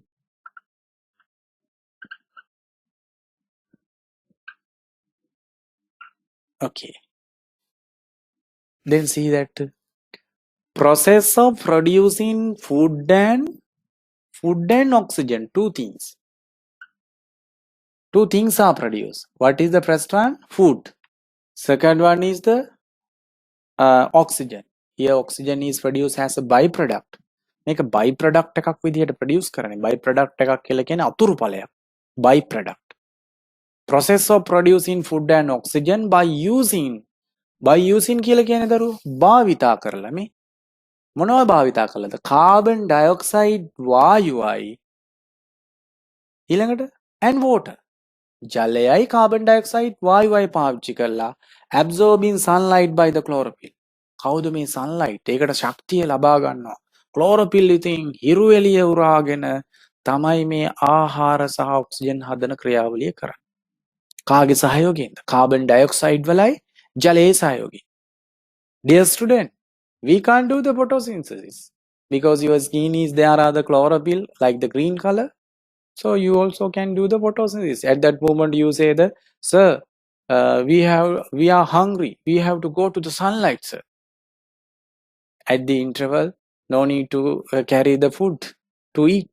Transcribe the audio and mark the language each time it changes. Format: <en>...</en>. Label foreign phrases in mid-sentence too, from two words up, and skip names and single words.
<en>Okay, then see that process of producing food and oxygen. Two things are produced. What is the first one? Food. Second one is the oxygen. Here oxygen is produced as a byproduct.</en> <si>මේක byproduct එකක් විදිහට produce කරන්නේ. Byproduct එකක් කියලා කියන්නේ අතුරු ඵලයක්.</si> <en>Byproduct. Process of producing food and oxygen by using</en> <si>කියලා කියන්නේ දරුවෝ භාවිතා කරලා මේ මොනවද භාවිතා කළාද?</si> <en>carbon dioxide</en> <si>වායුවයි ඊළඟට</si> <en>and water. ජලයයි carbon dioxide</en> <si>වායුවයි පාවිච්චි කරලා</si> <en>absorbing sunlight by the chlorophyll.</en> <si>කවුද මේ sunlight? ඒකට ශක්තිය ලබා ගන්නවා. chlorophyll ඉතින් හිරු එළිය උරාගෙන තමයි මේ ආහාර සහ ඔක්සිජන් හදන ක්‍රියාවලිය කරන්නේ. කාගේ සහයෝගයෙන්ද?</si> <en>carbon dioxide</en> <si>වලයි ජලයේ සහයෝගයෙන්.</si> <en>Dear student, we can't do the photosynthesis because your skin is there are the chlorophyll like the green color. So you also can do the photosynthesis. At that moment you say that, sir, we are hungry. We have to go to the sunlight, sir. At the interval, no need to carry the food to eat.</en>